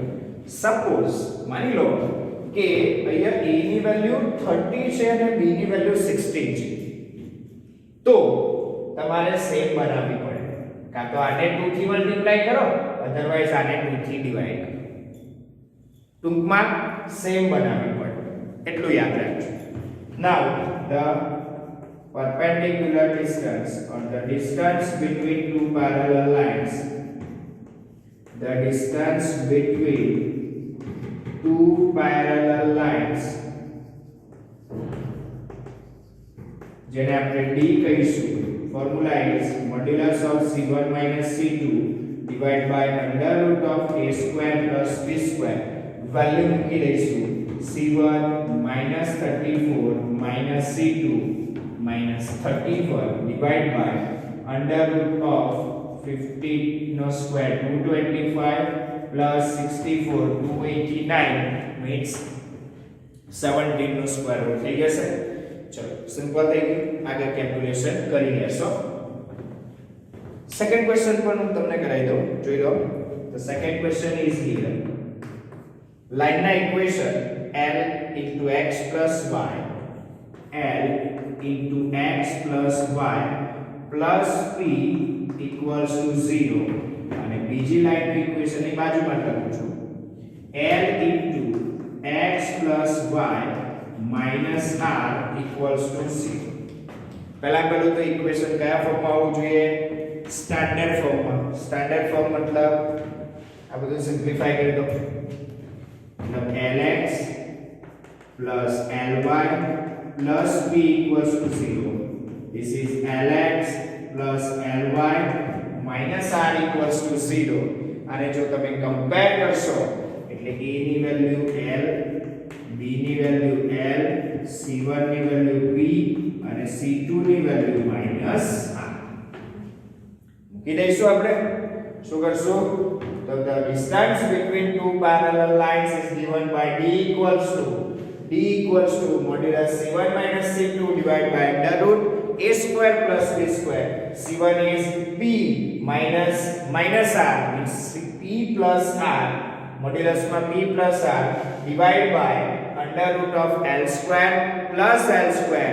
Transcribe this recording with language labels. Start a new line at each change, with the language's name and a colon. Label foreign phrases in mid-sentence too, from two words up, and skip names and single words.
Gujarati: સપોઝ માની લો કે અહીંયા a ની વેલ્યુ 30 છે અને b ની વેલ્યુ 16 છે, તો તમારે સેમ બનાવવી પડે. કાં તો આને 2 થી મલ્ટીપ્લાય કરો, અધરવાઇઝ આને 2 થી ડિવાઇડ કરો. ટૂંકમાં સેમ બનાવવી પડે, એટલું યાદ રાખજો.
English: નાઉ the perpendicular distance or the distance between two parallel lines, the distance between two parallel lines
Gujarati: જેને આપણે d કહીશું.
English: formula is modulus of c1 c2 divide by under root of a square plus b square.
Gujarati: વેલ્યુ મૂકી દઈશું c1 -34 c2 -31
English: divide by under root of
Gujarati: 50 નો સ્ક્વેર 225 પ્લસ 64 289 મીન્સ 17 નો
English: square root
Gujarati: થઈ જશે. ચલો સિમ્પલ થઈ ગયું. આગળ કેલ્ક્યુલેશન કરી લેશો. સેકન્ડ ક્વેશ્ચન પણ હું તમને કરાવી દઉં, જોઈ લો.
English: The second question is here. Line ના equation L into x plus y, L into x plus y plus p equals to 0.
Gujarati: અને બીજી લાઈન ની ઇક્વેશન ની બાજુમાં લખું છું
English: L into x plus y minus r equals to 0.
Gujarati: પહેલું તો ઇક્વેશન કયા ફોર્મમાં આવવું જોઈએ? સ્ટાન્ડર્ડ ફોર્મમાં. સ્ટાન્ડર્ડ ફોર્મ મતલબ આ બધું સિમ્પ્લિફાઈ કરી દો.
English: मतलब lx plus ly plus p equals to 0. This is lx plus ly minus r equals to 0.
Gujarati: અને જો તમે કમ્પેર કરશો એટલે a ની વેલ્યુ l, b ની વેલ્યુ l, c1 ની વેલ્યુ p અને c2 ની વેલ્યુ માઈનસ r મૂકી દઈશું. આપણે શું કરશું?
English: So the distance between two parallel lines is given by d equals to modulus c1 minus c2 divided by under root a square plus b square. c1 is p minus r means p plus r, modulus ma p plus r divided by under root of l square plus l square.